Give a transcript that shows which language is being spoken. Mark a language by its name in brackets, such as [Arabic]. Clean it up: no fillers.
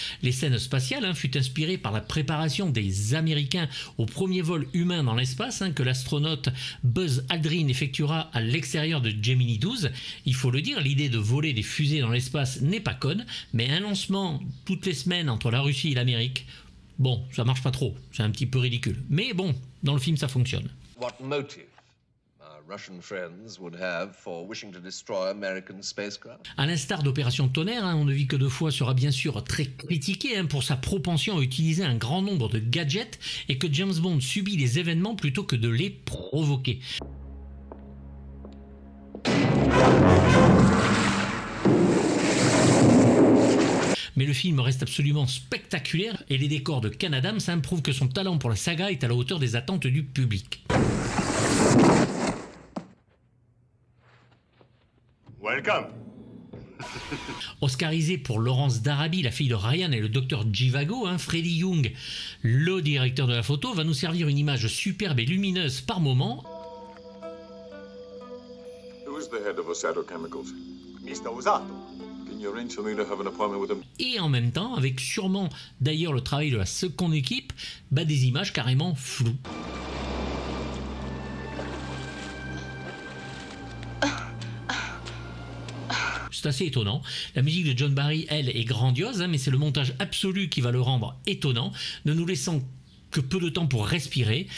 [French] Les scènes spatiales furent inspirées par la préparation des Américains au premier vol humain dans l'espace que l'astronaute Buzz Aldrin effectuera à l'extérieur de Gemini 12. Il faut le dire, l'idée de voler des fusées dans l'espace n'est pas conne, mais un lancement toutes les semaines entre la Russie et l'Amérique, bon, ça marche pas trop, c'est un petit peu ridicule. Mais bon, dans le film ça fonctionne. [English] What motive Russian friends would have for wishing to destroy American spacecraft? [French] À l'instar d'Opération Tonnerre, On ne vit que deux fois sera bien sûr très critiqué pour sa propension à utiliser un grand nombre de gadgets et que James Bond subit les événements plutôt que de les provoquer. Mais le film reste absolument spectaculaire et les décors de Ken Adams prouvent que son talent pour la saga est à la hauteur des attentes du public. [English] Welcome. [French] Oscarisé pour Laurence d'Arabie, la fille de Ryan et le docteur Zhivago, Freddie Young, le directeur de la photo, va nous servir une image superbe et lumineuse par moment. [English] Who is the head of Osato Chemicals? Mr. Osato. Can you arrange for me to have an appointment with him? [French] Et en même temps, avec sûrement d'ailleurs le travail de la seconde équipe, des images carrément floues. C'est assez étonnant. La musique de John Barry, elle, est grandiose, mais c'est le montage absolu qui va le rendre étonnant, ne nous laissant que peu de temps pour respirer.